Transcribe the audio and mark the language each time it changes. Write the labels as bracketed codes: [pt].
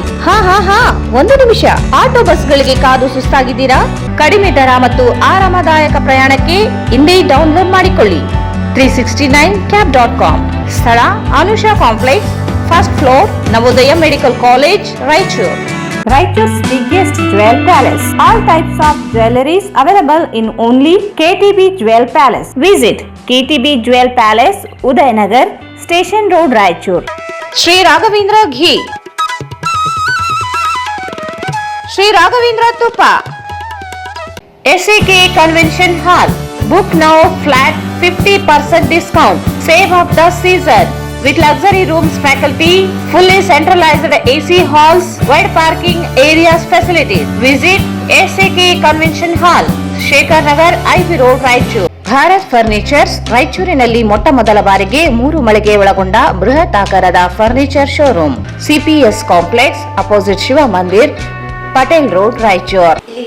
[kn] ಹಾ, ಒಂದು ನಿಮಿಷ. ಆಟೋ ಬಸ್ಗಳಿಗೆ ಕಾದು ಸುಸ್ತಾಗಿದ್ದೀರಾ? ಕಡಿಮೆ ದರ ಮತ್ತು ಆರಾಮದಾಯಕ ಪ್ರಯಾಣಕ್ಕೆ ಇಂದೇ ಡೌನ್ಲೋಡ್ ಮಾಡಿಕೊಳ್ಳಿ 369cab.com. ಸ್ಥಳ Anusha complex, first floor, Navodaya medical college, Raichur. [en] Raichur's biggest jewel palace. All types of jewelries available in only KTB Jewel Palace. Visit KTB Jewel Palace, Udayanagar, Station Road, Raichur. Sri Raghavendra Ghee. Sri Raghavendra Tuppa. SAK Convention Hall. Book now, flat 50% discount. Save of the season. With luxury rooms, faculty, fully centralized AC halls, wide parking areas, facilities. Visit SAK Convention Hall, Shekhar Nagar, IV Road, Raichur. [kn] Bharat furnitures, ರಾಯಚೂರಿನಲ್ಲಿ ಮೊಟ್ಟ ಮೊದಲ ಬಾರಿಗೆ 3 ಮಳಿಗೆ ಒಳಗೊಂಡ ಬೃಹತ್ ಆಕಾರದ furniture showroom. CPS complex, opposite Shiva ಮಂದಿರ್, Patel road, Raichur.